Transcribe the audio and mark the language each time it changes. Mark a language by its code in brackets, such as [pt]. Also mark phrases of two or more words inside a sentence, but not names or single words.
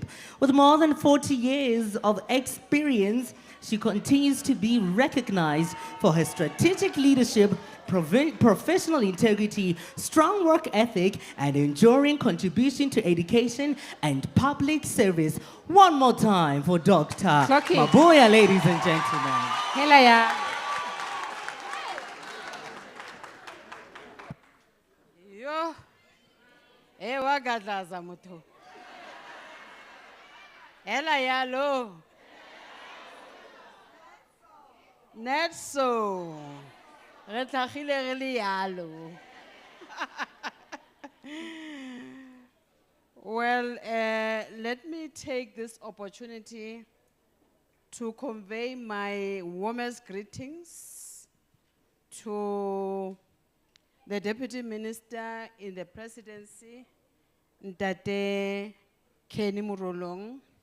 [en] With more than 40 years of experience, she continues to be recognized for her strategic leadership, professional integrity, strong work ethic, and enduring contribution to education and public service. One more time for Dr. Clock it. Mabuya, ladies and gentlemen. Hela ya. Yo. Ewa gadlaza mutho. Ela yalo. Netso. [tn] Re tlhagile re le yalo. [en] Well, let me take this opportunity to convey my warmest greetings to the Deputy Minister in the Presidency, Nthatisi Morolong.